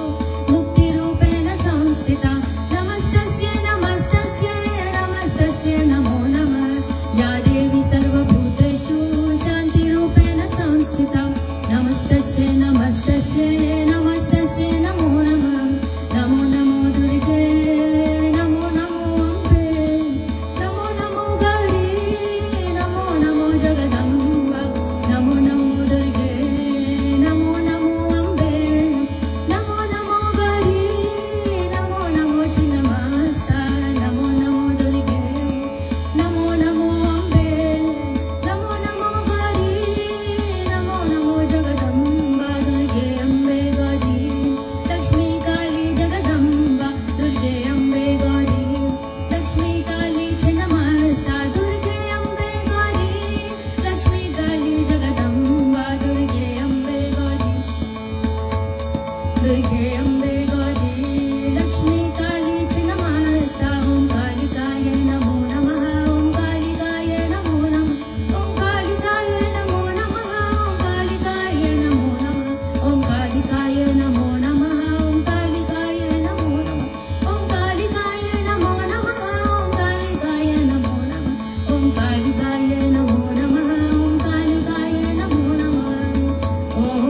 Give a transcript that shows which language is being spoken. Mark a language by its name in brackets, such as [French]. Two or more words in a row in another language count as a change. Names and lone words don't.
[Sanskrit] मुक्तिरूपेण संस्थिता नमस्तस्यै नमस्तस्यै नमस्तस्यै नमो नमः या देवी सर्वभूतेषु शान्तिरूपेण संस्थिता नमस्तस्यै नमस्तस्यै नमस्तस्यै नमो नमः नमो नमो दुर्गे नमो नमो अम्बे नमो नमो गौरी नमो नमो जगदम्बा नमो नमो दुर्गे नमो नमो अम्बे नमो नमो गौरी नमो नमो छिन्नमस्ता नमो नमो दुर्गे नमो नमो अम्बे नमो नमो गौरी नमो नमो जगदम्बा दुर्गे अम्बे गौरी लक्ष्मी काली जगदम्बा दुर्गे अम्बे गौरी लक्ष्मी काली छिन्नमस्ता दुर्गे अम्बे गौरी लक्ष्मी काली जगदम्बा दुर्गे अम्बे गौरी दुर्गे अम्बे गौरी लक्ष्मी काली छिन्नमस्ता ॐ कालिकायै नमो नमः ॐ कालिकायै नमो नमः ॐ कालिकायै नमो नमः ॐ कालिकायै नमो नमः ॐ कालिकायै नमो नमः ॐ कालिकायै नमो नमः ॐ कालिकायै नमो नमः ॐ कालिकायै नमो नमः ॐ कालिकायै नमो नमः ॐ कालिकायै नमो नमः ॐ